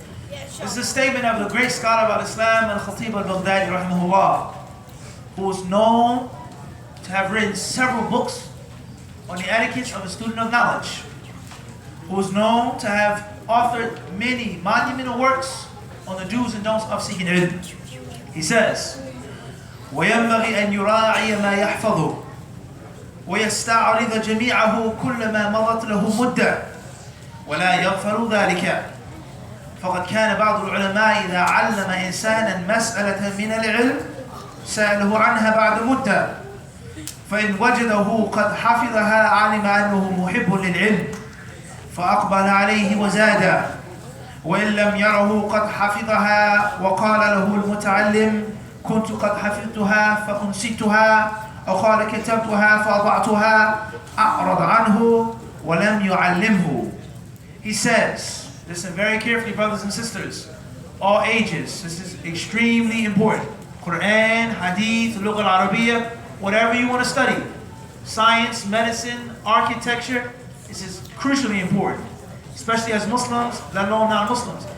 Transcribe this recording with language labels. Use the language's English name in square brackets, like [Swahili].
[English] This is a statement of the great scholar of Islam, Al-Khatib al-Baghdadi, rahimahullah, who is known to have written several books on the etiquette of a student of knowledge, who is known to have authored many monumental works on the do's and don'ts of seeking ilm. He says, [Arabic] وَيَنْبَغِي أَنْ يُرَاعِيَ مَا يَحْفَظُهُ وَيَسْتَعْرِضَ جَمِيعَهُ كُلَّمَا مَضَتْ لَهُ مُدَّةٌ وَلَا يَغْفَلُ ذَلِكَ فقد كان بعض العلماء إذا علم إنسانا مسألة من العلم سأله عنها بعد مدة فإن وجده قد حفظها علم أنه محب للعلم فأقبل عليه وزاد وإن لم يره قد حفظها وقال له المتعلم كنت قد حفظتها فأنسيتها أو قال كتبتها فأضعتها أعرض عنه ولم يعلمه. [English] He says, listen very carefully, brothers and sisters, all ages, this is extremely important. Quran, Hadith, Lugha al-Arabiya, whatever you want to study, science, medicine, architecture, this is crucially important, especially as Muslims, let alone non-Muslims.